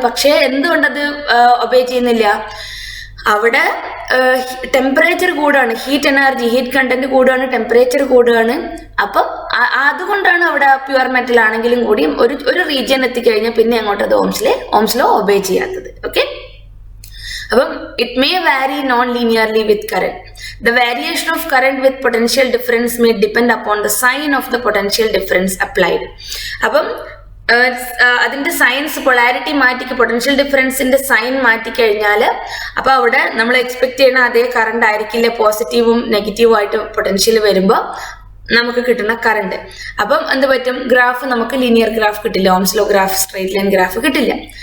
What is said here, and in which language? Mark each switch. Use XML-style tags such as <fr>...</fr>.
<ml>പക്ഷെ എന്തുകൊണ്ടത് ഒബേ ചെയ്യുന്നില്ല? അവിടെ ടെമ്പറേച്ചർ കൂടുകയാണ്, ഹീറ്റ് എനർജി, ഹീറ്റ് കണ്ടന്റ് കൂടുകയാണ്, ടെമ്പറേച്ചർ കൂടുകയാണ്. അപ്പം അതുകൊണ്ടാണ് അവിടെ പ്യുവർ മെറ്റൽ ആണെങ്കിലും കൂടി ഒരു റീജിയൻ എത്തിക്കഴിഞ്ഞാൽ പിന്നെ അങ്ങോട്ട് അത് ഓംസ് ലോ ഒബേ ചെയ്യാത്തത്.</ml> <en>Okay, അപ്പം it may vary non linearly with current. The variation of current with potential difference may depend upon the sign of the potential difference applied.</en> <ml>അപ്പം അതിന്റെ സൈൻസ് പൊളാരിറ്റി മാറ്റി, പൊട്ടൻഷ്യൽ ഡിഫറൻസിന്റെ സൈൻ മാറ്റിക്കഴിഞ്ഞാൽ അപ്പൊ അവിടെ നമ്മൾ expect ചെയ്യുന്ന അതേ കറണ്ട് ആയിരിക്കില്ല പോസിറ്റീവും നെഗറ്റീവും ആയിട്ട് പൊട്ടൻഷ്യൽ വരുമ്പോൾ നമുക്ക് കിട്ടുന്ന കറണ്ട്. അപ്പം എന്ത് പറ്റും? ഗ്രാഫ് നമുക്ക് ലീനിയർ ഗ്രാഫ് കിട്ടില്ല, Ohm's law graph, straight line graph കിട്ടില്ല.</ml>